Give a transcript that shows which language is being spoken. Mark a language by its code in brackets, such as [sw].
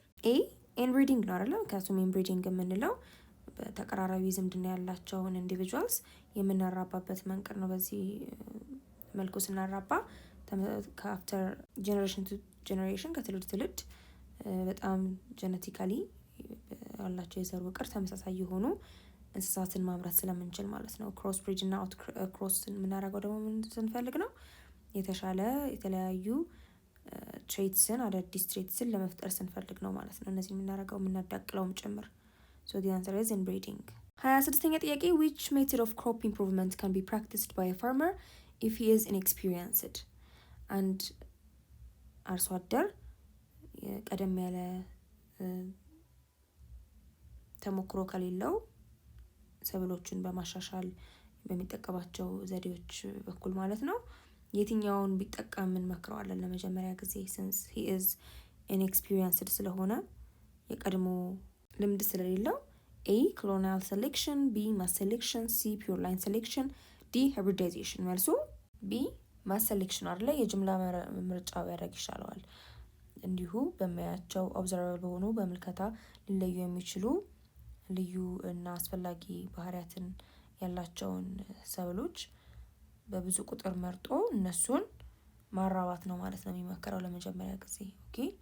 [am] ኤ ኢንብሪዲንግ ነው አይደል? ምክንያቱም ኢንብሪዲንግ የምንለው በተቀራራቢ ዝምድና ያላቸውን ኢንዲቪጁዋልስ የምናራባበት መንገድ ነው። በዚህ መልኩ ስናራባ ከአፍተር ጄኔሬሽን ቱ ጄኔሬሽን ከትውልድ ትውልድ በጣም ጄኔቲካሊ ያላቸው የዘር ውቅር ተመሳሳይ የሆኑ እንስሳትን ማምረት ስለምንችል ማለት ነው። ክሮስ ብሪድ እና አውት ክሮስ የምናደርገው ደግሞ ምን ስንፈልግ ነው? የተሻለ የተለያዩ ትሬትስን አዳዲስ ትሬትስን ለመፍጠር ስንፈልግ ነው ማለት ነው። እነዚህ የምናደርገው የምናዳቅለውም ጭምር። [en] so the answer is inbreeding. 26ኛ ጥያቄ which method of crop improvement can be practiced by a farmer if he is inexperienced? [am] አንድ አርሶ አደር ቀደም ያለ ተሞክሮ ከሌለው ሰብሎችን በማሻሻል በሚጠቀማቸው ዘዴዎች በኩል ማለት ነው የትኛውን ቢጠቀም እንመክረዋለን? ለመጀመሪያ ጊዜ [en] since he is inexperienced [am] ስለሆነ የቀድሞ ልምድ ስለሌለው [en] A colonial selection, B mass selection, C pure line selection, D hybridization. [am] መልሱ B mass selection አይደለ? የጅምላ ምርጫ ያደርግ ይሻለዋል። እንዲሁ በሚያያቸው ኦብዘርቨብል በሆኑ በምልከታ ሊለዩ የሚችሉ ልዩ እና አስፈላጊ ባህሪያትን ያላቸውን ሰብሎች በብዙ ቁጥር መርጦ እነሱን ማራባት ነው ማለት ነው የሚመከረው ለመጀመሪያ ጊዜ። ኦኬ